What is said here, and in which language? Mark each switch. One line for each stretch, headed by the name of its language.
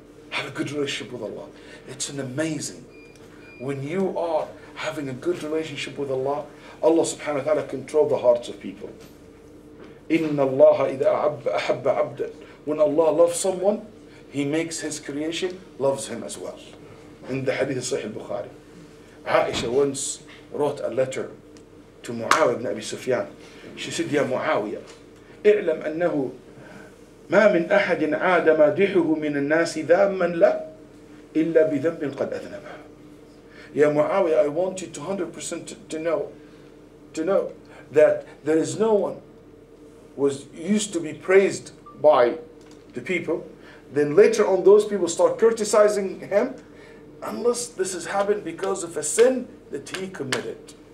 English: Have a good relationship with Allah. It's an amazing. When you are having a good relationship with Allah, Allah subhanahu wa ta'ala controls the hearts of people.
Arabic: Inna Allah idha ahabba abdan.
English: When Allah loves someone, He makes His creation loves him as well. In the hadith of Sahih al-Bukhari, Aisha once wrote a letter to Muawiyah ibn Abi Sufyan. She said,
Arabic: Ya Muawiyah, اعلم أنه ما من أحد عاد مادحه من الناس ذاما لا إلا بذنب قد أذنبه.
English: Ya Muawiyah, I want you 100% to know that there is no one was used to be praised by the people, then later on those people start criticizing him, unless this has happened because of a sin that he committed.